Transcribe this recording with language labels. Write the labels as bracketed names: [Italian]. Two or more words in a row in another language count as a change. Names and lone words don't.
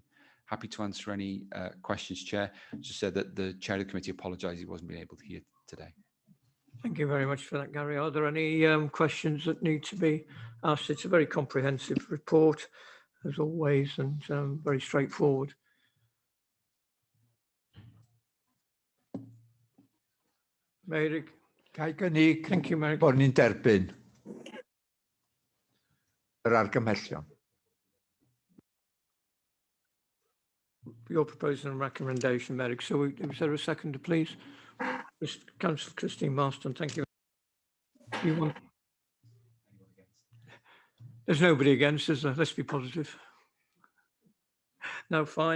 [English] Happy to answer any questions, Chair. Just said that the Chair of the Committee apologised he wasn't being able to hear today. Thank you very much for that, Gary. Are there any questions that need to be asked? It's a very comprehensive report, as always, and very straightforward. Meirig. [Welsh] Gynnig. [English] Thank you, Meirig. [Welsh] Bod ni'n derbyn yr argymhellion. [English] Your proposal and recommendation, Meirig. So is there a second, please? Councillor Christine Marston, thank you. There's nobody against, is there? Let's be positive. No, fine.